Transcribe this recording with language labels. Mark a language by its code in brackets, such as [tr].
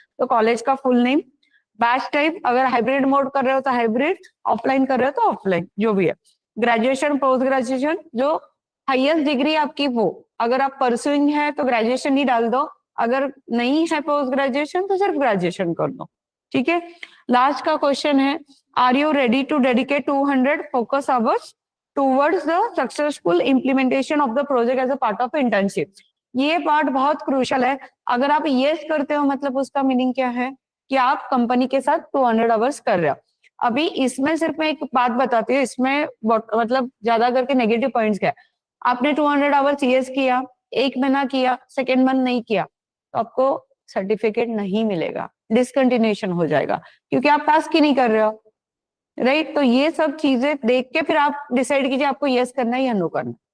[hi] तो कॉलेज का full name, batch type, अगर हाइब्रिड मोड कर रहे हो तो हाइब्रिड, ऑफलाइन कर रहे हो तो ऑफलाइन, जो भी है। ग्रेजुएशन, पोस्ट ग्रेजुएशन, जो हाईएस्ट डिग्री आपकी वो, अगर आप परसुइंग है तो ग्रेजुएशन ही डाल दो, अगर नहीं है पोस्ट ग्रेजुएशन तो सिर्फ ग्रेजुएशन कर दो। ठीक है, लास्ट का क्वेश्चन है, [en] Are you ready to dedicate 200 focus hours towards the successful implementation of the project as a part of internship? [hi] ये पार्ट बहुत क्रूशल है। अगर आप यस करते हो मतलब उसका मीनिंग क्या है कि आप कंपनी के साथ 200 आवर्स कर रहे हो। अभी इसमें सिर्फ मैं एक बात बताती हूँ, इसमें मतलब ज्यादा करके नेगेटिव पॉइंट्स क्या है। आपने 200 आवर्स यस किया, एक महीना किया, सेकेंड मंथ नहीं किया, तो आपको सर्टिफिकेट नहीं मिलेगा, डिसकंटिन्यूएशन हो जाएगा, क्योंकि आप टास्क ही नहीं कर रहे हो, राइट। तो ये सब चीजें देख के फिर आप डिसाइड कीजिए आपको यस करना है या नो करना है।